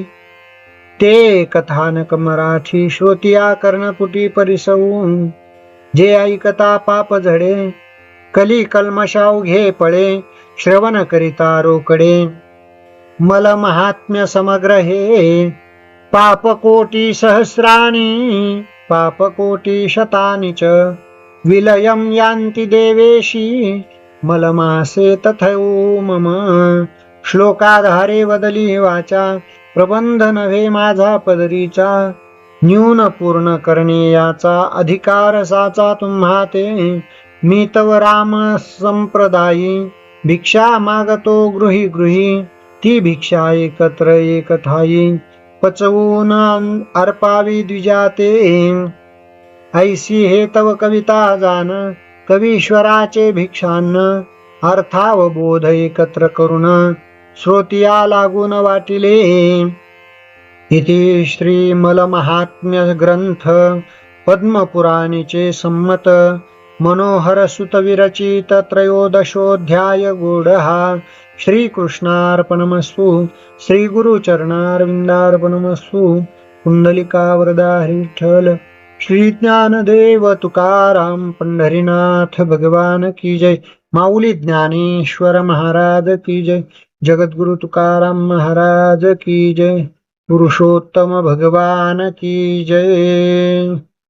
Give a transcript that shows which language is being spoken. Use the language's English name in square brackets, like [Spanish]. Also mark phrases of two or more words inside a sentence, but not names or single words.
[Marathi] ते कथानक मराठी, श्रोतिया कर्णकुटी परिसवून. जे ऐकता पाप झडे, कली कल्मशाव घे पळे. श्रवण करिता रोकडे, मल महात्म्य समग्र हे. [Sanskrit] पापकोटी सहस्राणी, पापकोटी शतानि च. विलयं यान्ति देवेशी, मलमासे तथैव मम. [Marathi] श्लोकाधारे वदली वाचा, प्रबंध नव्हे माझा पदरीचा. न्यून पूर्ण करणे याचा, अधिकार साचा तुम्हा ते. मी तव राम संप्रदायी, भिक्षा मागतो गृही गृही. ती भिक्षा एकत्र एकठाई, पचवून अर्पावी द्विजाते. ऐसी हे तव कविता जान, कवीश्वराचे भिक्षान्न. अर्थावबोध एकत्र करून, श्रोतिया लागून वाटिले. [Sanskrit] इति श्री मल महात्म्य ग्रंथ पद्मपुराणीचे संमत मनोहर सुत विरचित त्रयोदशोऽध्याय गूढः. श्रीकृष्णार्पणमस्तु. श्री गुरुचरणारविंदार्पणमस्तु. [Marathi] कुंडलिका वरदा हरी विठ्ठल. [Hindi] श्री ज्ञानदेव तुकाराम पंढरीनाथ भगवान की जय. माऊली ज्ञानेश्वर महाराज की जय. जगद्गुरु तुकाराम महाराज की जय. पुरुषोत्तम भगवान की जय.